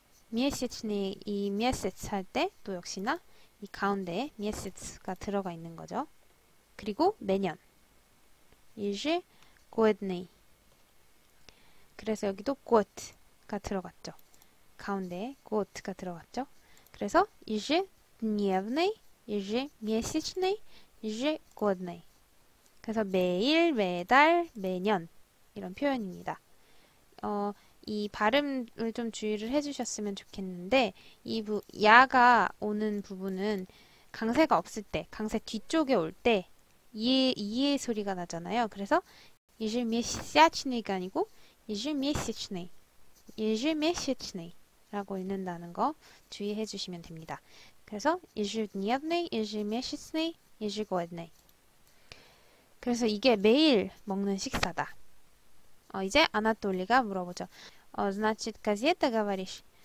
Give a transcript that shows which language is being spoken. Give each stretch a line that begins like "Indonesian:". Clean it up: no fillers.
Korean: месячный 이 месяц 할 때 또 역시나 이 가운데에 месяц가 들어가 있는 거죠. 그리고 매년 ежегодный. 그래서 여기도 год가 들어갔죠. 가운데에 год가 들어갔죠.
Russian: 그래서 ежедневный, ежемесячный, ежегодный.
Korean: 그래서 매일, 매달, 매년 이런 표현입니다. 이 발음을 좀 주의를 해주셨으면 좋겠는데 야가 오는 부분은 강세가 없을 때, 강세 뒤쪽에 올 때 이의 소리가 나잖아요. 그래서 ежемесячный가 아니고 ежемесячный, ежемесячный 라고 읽는다는 거 주의해 주시면 됩니다.
Russian: 그래서 ежедневный, ежемесячный, ежегодный.
Korean: 그래서 이게 매일 먹는 식사다. 이제 아나톨리가 물어보죠.
Russian: значит, газета говоришь?